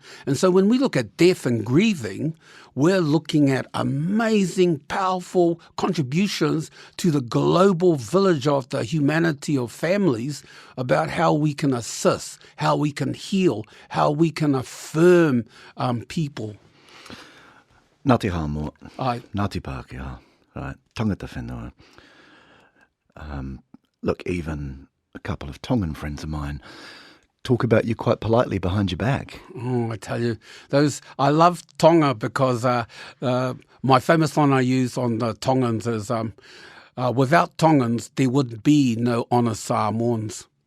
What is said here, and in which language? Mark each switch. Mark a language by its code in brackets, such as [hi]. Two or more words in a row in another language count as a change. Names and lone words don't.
[en] And so when we look at death and grieving, we're looking at amazing, powerful contributions to the global village of the humanity of families about how we can assist, how we can heal, how we can affirm people. Ngāti Hāmoa, Ai. Ngāti Pākehā, right, [mi] tangata whenua. [en] Look, even a couple of Tongan friends of mine talk about you quite politely behind your back. Oh, I tell you, I love Tonga because my famous line I use on the Tongans is, without Tongans, there would be no honest Samoans.